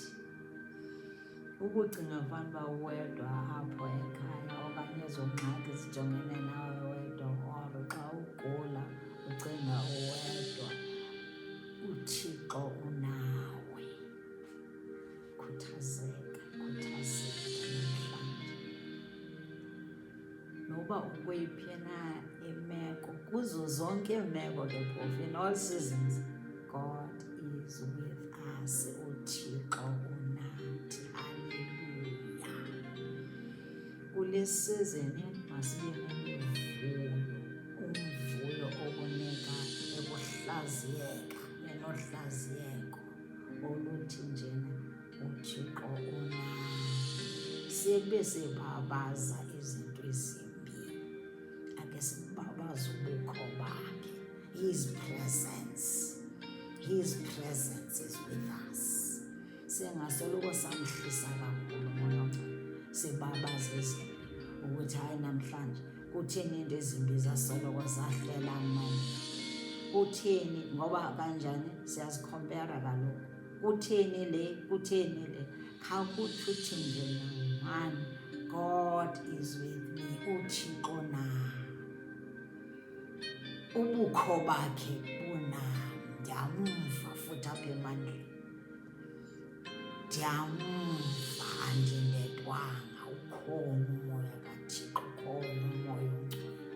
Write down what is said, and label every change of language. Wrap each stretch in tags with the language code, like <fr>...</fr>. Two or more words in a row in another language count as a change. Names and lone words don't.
<xh>Ukucinga fanuba uwedwa apho ekhaya okanye ezo ngxaki zijongene nawe wedwa, or xa ugula ucinga uwedwa, uThixo unawe. Khuthazeka namhlanje. Noba ukweyiphi na imeko, kuzo zonke iimeko ke phofu,</xh> <en>in all seasons, God is with us.</en> <xh>uThixo unathi. Haleluya. Kule season masibe nemivuyo, umvuyo okunika ekuhlaziyeka, enohlaziyeko oluthi njena uThixo unathi. Sibe sibabaza izinto ezimbi, ake sibabaze ubukho bakhe.</xh> <en>His presence is with us.</en> <xh>Singasoloko samhlisa kakhulu moya, sibabaze izimbi ukuthi hayi namhlanje kutheni into ezimbi zasoloko zahlela mna. Kutheni? Ngoba kanjani siyazikhompera kaloku. Kutheni le? Khawukuthi nje man,</xh> <en>God is with me.</en> <xh>uThixo nawe. Ubukho bakhe bunam. Ndiyamva futhi apha emandleni. Ndiyamva, andindedwanga. Ukhona umoya kaThixo, ukhona umoya ongcwele.</xh>